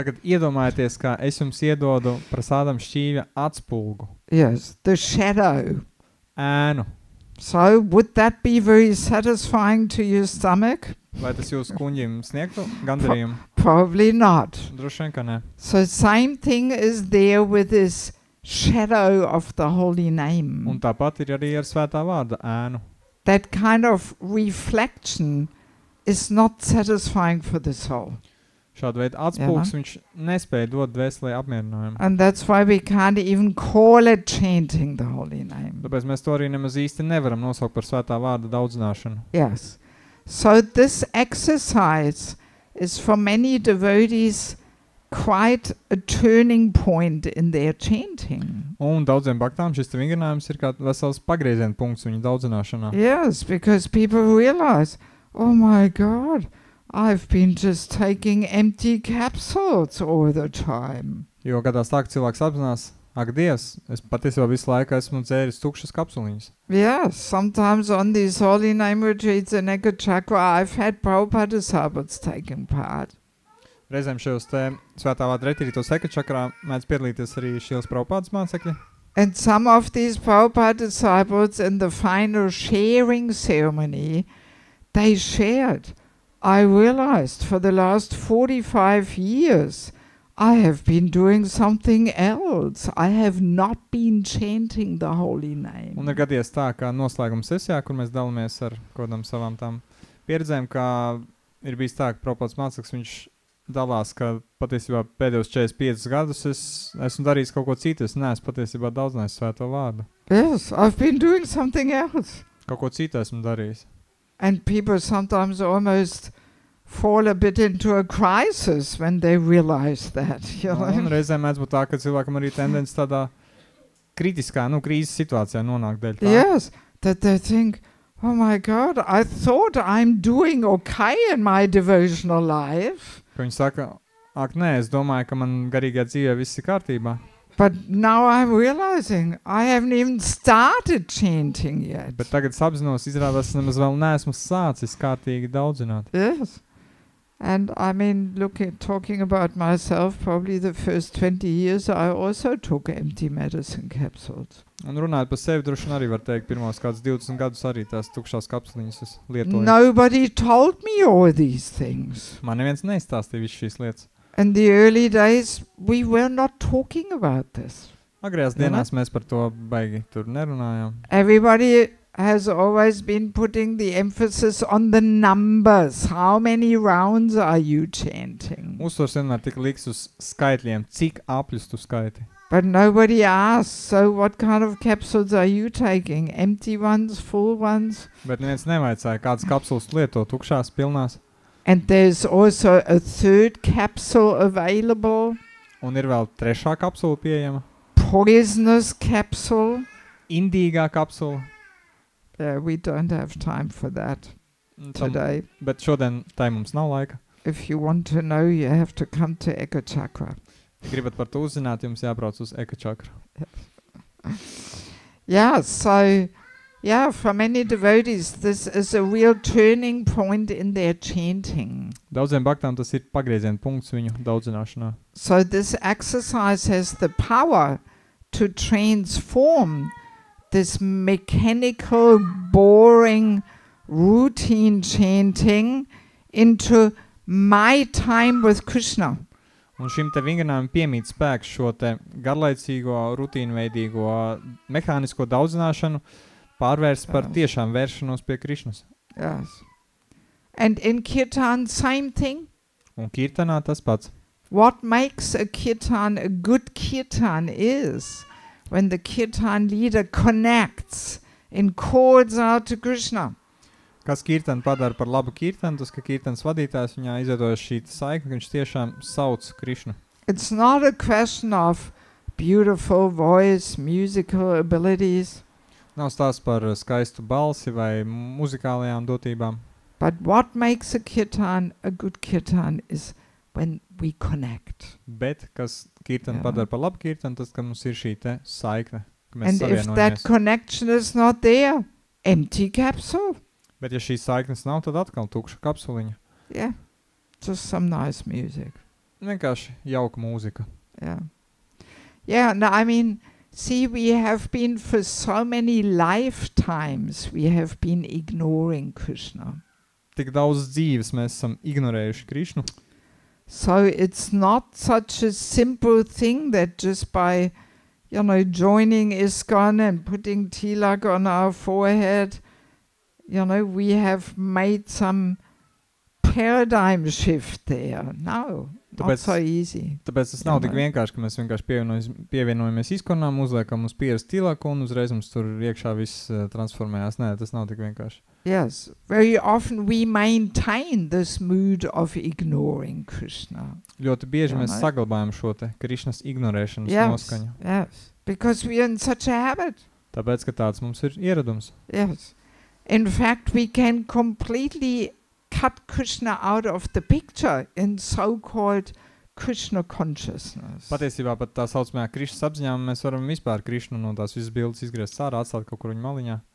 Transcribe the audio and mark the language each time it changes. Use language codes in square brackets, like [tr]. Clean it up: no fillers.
[lv] Tagad iedomājieties, kā es jums iedodu prasādam šķīvja atspulgu, [en] Yes, the shadow. [lv] ēnu. [en] So, would that be very satisfying to your stomach? [lv] Vai tas jūsu kuņģim sniegtu gandarījumu? [en] Probably not. [lv] Droši vien, ka ne. [en] So, same thing is there with this shadow of the holy name. [lv] Un tāpat ir arī ar svētā vārda ēnu. [en] That kind of reflection is not satisfying for the soul. [lv] Šādu veidu atspulgs viņš nespēja dot dvēselē apmierinājumu. [en] And that's why we can't even call it chanting the holy name. [lv] Tāpēc mēs to arī nemaz īsti nevaram nosaukt par svētā vārda daudzināšanu. [en] Yes. So this exercise is for many devotees quite a turning point in their chanting. [lv] Un daudziem baktām šis te vingrinājums ir kā vesels pagrieziena punkts viņu daudzināšanā. [en] Yes, because people realize, oh my God, I've been just taking empty capsules all the time. [lv] Jo gadās tā, ka cilvēks apzinās, ak Dievs, es patiesībā visu laiku esmu dzēris tukšas kapsuliņas. [en] Yes, sometimes on these holy name retreats in Eka Chakra, I've had Prabhupada disciples taking part. [lv] Reizēm šajos te svētā vārda retrītos Eka Čakrā mēdz piedalīties arī Šīlas Prabhupādas mācekļi. [en] And some of these Prabhupada disciples in the final sharing ceremony, they shared, I realized for the last 45 years, I have been doing something else. I have not been chanting the holy name. [lv] Un ir gadījies tā, ka noslēguma sesijā, kur mēs dalāmies ar kodam savām tām pieredzēm, kā ir bijis tā, ka Prabhupādas māceklis viņš dalās, ka patiesībā pēdējos 45 gadus es esmu darījis kaut ko citu, es neesmu patiesībā daudzinājis svēto vārdu. [en] Yes, I've been doing something else. [lv] Kaut ko citu esmu darījis. [en] And people sometimes almost fall a bit into a crisis when they realize that. You [lv] Un [en] know? [lv] reizēm mēdz būt tā, ka cilvēkam arī tendence tādā kritiskā, krīzes situācijā nonāk dēļ tā. [en] Yes, that they think, oh my God, I thought I'm doing okay in my devotional life, [lv] Ka viņi saka, ak nē, es domāju, ka man garīgajā dzīvē viss ir kārtībā. [en] but now I'm realizing I haven't even started chanting yet. [lv] Bet tagad es apzinos, izrādās, es nemaz vēl neesmu sācis kārtīgi daudzināt. [en] Yes. And I mean, talking about myself, probably the first 20 years I also took empty medicine capsules. [lv] Un runājot par sevi, droši vien arī var teikt, pirmos kādus 20 gadus arī tās tukšās kapsuliņas es lietoju. [en] Nobody told me all these things. [lv] Man neviens neizstāstīja visu šīs lietas. [en] In the early days, we were not talking about this. [lv] Agrējās Jā. dienās mēs par to baigi tur nerunājām. [en] Everybody has always been putting the emphasis on the numbers. How many rounds are you chanting? [lv] Uzsvars vienmēr tika liks uz skaitļiem, cik apļus tu skaiti. [en] But nobody asks, so what kind of capsules are you taking? Empty ones, full ones? [lv] Bet neviens nevaicāja, kādas kapsulas lieto, tukšās, pilnās. [en] And there's also a third capsule available, [lv] Un ir vēl trešā kapsula pieejama. [en] poisonous capsule. [lv] Indīgā kapsula. [en] We don't have time for that today. [lv] Bet šodien tai mums nav laika. [en] If you want to know, you have to come to Eka Chakra. [lv] Ja gribat par to uzzināt, jums jābrauc uz Eka Chakru. [en] Yeah, so, yeah, for many devotees, this is a real turning point in their chanting. [lv] Daudziem baktām tas ir pagrieziena punkts viņu daudzināšanā. [en] So this exercise has the power to transform this mechanical, boring, routine chanting into my time with Krishna. [lv] Un šim te vingrinājumam piemīt spēks šo te garlaicīgo, rutīnveidīgo, mehānisko daudzināšanu pārvērst par tiešām vēršanos pie Krišnas. [en] Yes. And in kirtan, same thing. [lv] Un kirtanā tas pats. [en] What makes a kirtan a good kirtan is when the kirtan leader connects and calls out to Krishna. [lv] Kas kirtanu padara par labu kirtanu, tas, ka kirtanas vadītājs viņā izveidojas šī saikne, ka viņš tiešām sauc Krišnu. [en] It's not a question of beautiful voice, musical abilities, [lv] Nav stāsts par skaistu balsi vai muzikālajām dotībām, [en] but what makes a good kirtan is when we connect. [lv] bet kas kirtanu Jā. padara par labu kirtanu, tas, ka mums ir šī te saikne, ka mēs [en] And if that [lv] savienojamies. [en] connection is not there, empty capsule. [lv] Bet ja šīs saiknes nav, tad atkal tukša kapsuliņa. [en] Yeah, just some nice music. [lv] Vienkārši jauka mūzika. [en] Yeah. Yeah, no, I mean, see, we have been for so many lifetimes, we have been ignoring Krishna. [lv] Tik daudz dzīves mēs esam ignorējuši Krišnu. [en] So it's not such a simple thing that just by, joining ISKCON and putting tilak on our forehead, we have made some paradigm shift there. No, not [lv] Tāpēc- [en] so easy. [lv] Tāpēc tas nav tik vienkārši, ka mēs vienkārši pievienojamies izkonām, uzliekam uz pieras tilāku un uzreiz mums tur iekšā viss transformējās. Nē, tas nav tik vienkārši. [en] Yes, very often we maintain this mood of ignoring Krishna. [lv] Ļoti bieži Jā, mēs ne? saglabājam šo te Krišnas ignorēšanas [en] Yes, [lv] noskaņu. [en] yes, because we are in such a habit. [lv] Tāpēc, ka tāds mums ir ieradums. [en] Yes. In fact, we can completely cut Krishna out of the picture in so-called Krishna consciousness. [lv] Patiesībā pat tā saucamajā Krišnas apziņā mēs varam vispār Krišnu no tās visas bildes izgriezt sārā, atstāt kaut kur viņa maliņā.